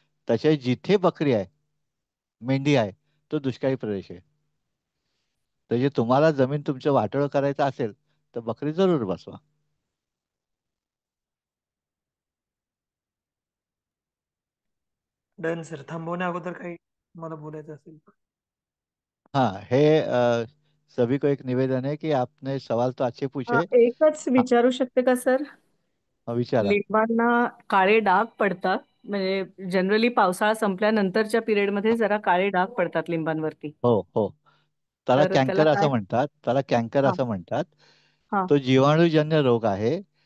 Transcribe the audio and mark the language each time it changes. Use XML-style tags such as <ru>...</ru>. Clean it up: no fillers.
<mr>तसे जिथे बकरी आहे, मेंढी आहे, तो दुष्काळी प्रदेश आहे. तर जे तुम्हाला जमीन तुमचं वाटोळं करायचं असेल तर बकरी जरूर बसवा.</mr> <en>Done sir.</en> <mr>थांबवण्या अगोदर काही मला बोलायचं असेल तर?</mr> <hi>हाँ, सभी को एक निवेदन है कि आपने सवाल तो अच्छे पूछे.</hi> <mr>एकच</mr> <hi>हाँ,</hi> <mr>विचारू शकते का सर? विचारा. लिंबांना काळे डाग पडतात, म्हणजे जनरली पावसाळा संपल्यानंतरच्या पिरियडमध्ये जरा काळे डाग पडतात लिंबांवरती. हो हो, त्याला तर त्याला कॅन्कर काय? असं म्हणतात. त्याला कॅन्कर असं म्हणतात. हा तो जीवाणूजन्य रोग आहे.</mr>